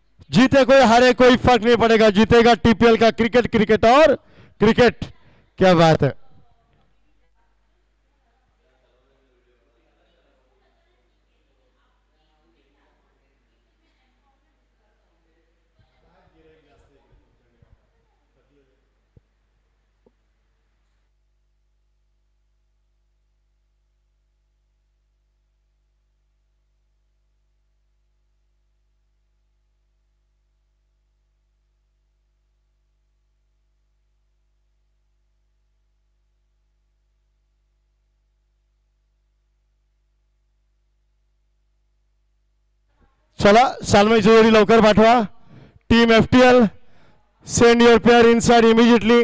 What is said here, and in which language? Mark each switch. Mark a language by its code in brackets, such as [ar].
[hi] जीते कोई हारे कोई फर्क नहीं पड़ेगा. जीतेगा TPL का क्रिकेट. क्रिकेट और क्रिकेट. क्या बात है. [mr] चला सालमईची जोडी लवकर पाठवा. [en] Team FTL send your player inside immediately.